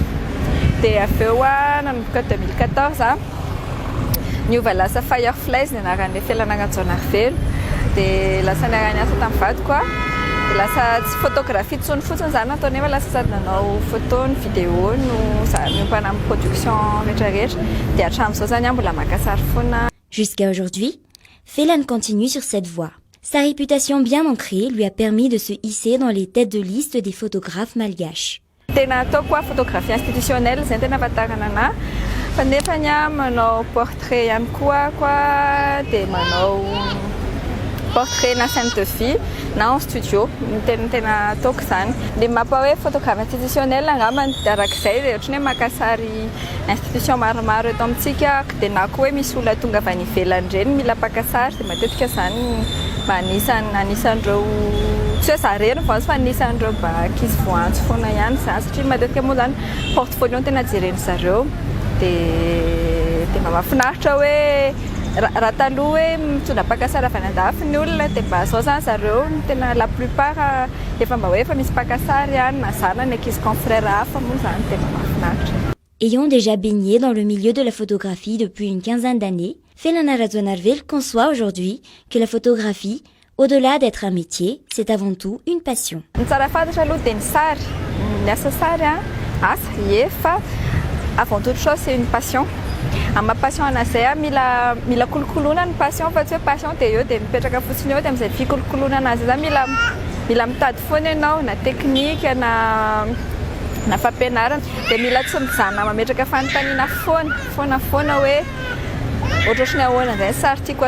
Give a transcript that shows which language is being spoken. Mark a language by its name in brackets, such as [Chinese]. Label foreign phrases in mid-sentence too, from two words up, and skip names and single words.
[Malagasy] De aveo nanomboka 2014 niova lasa Fireflies ny anaran'le Felana Radzoanarvel de lasa niara-niasa tamin'ny vadiko de lasa tsy photographie tsony fotsiny zany natao nefa lasa sady nanao photo ny vidéo no miompana amin'ny production rehetrarehetra de hatramin'izao zany mbola maka sary foana. [French] Jusqu'à aujourd'hui, Felana continue sur cette voie. Sa réputation bien ancrée lui a permis de se hisser dans les têtes de liste des photographes malgaches. [Malagasy] Tena ataoko [French] photographie institutionnelle [Malagasy] zay tena ahafantarana anahy fa nefa manao portrait ihany koa de manao portrait na [French] scène de vie [Malagasy] na [French] en studio [Malagasy] tena ataoko zany de mapa hoe [French] photographe institutionnel [Malagasy] angambany arak'izay de ohatrany hoe maka sary institution maromaro eto amintsika de na koa hoe misy olona tonga avy any ivelany reny mila mpaka sary de matetika zany mba anisan'ireo tsy hoe zareny vazy fa anisan'ireo mba ankizy voantso foana ihany zany satria matetika moa zany portfolio ny tena jereny zareo de mba mahafinaritra hoe raha taloha hoe mitondra mpaka sary avy any andafy ny olona de mba zao zany zareo tena [French] la plupart [Malagasy] efa mba hoe efa misy mpaka sary ihany na zanany ankizy confrère hafa moa zany tena mahafinaritra. [French] Ayant déjà baigné dans le milieu de la photographie depuis une quinzaine d'années, Felana Radzoanarvel conçoit aujourd'hui que la photographie, au-delà d'être un métier, c'est avant tout une passion. [Malagasy] Ny tsara fantatra aloha de ny sary, ny asa sary asa fa [French] avant toute chose c'est une passion. [Malagasy] Amma passion anazay mila kolokoloina ny passion fa tsy hoe passion de eo de mipetraka fotsiny eo de amin'izay fikolokoloina anazy zany mila mitady foana ianao na teknika na fampianarana de mila tsy mijanona mametraka fanontaniana foana hoe ohatrany ahoana zay sary tiako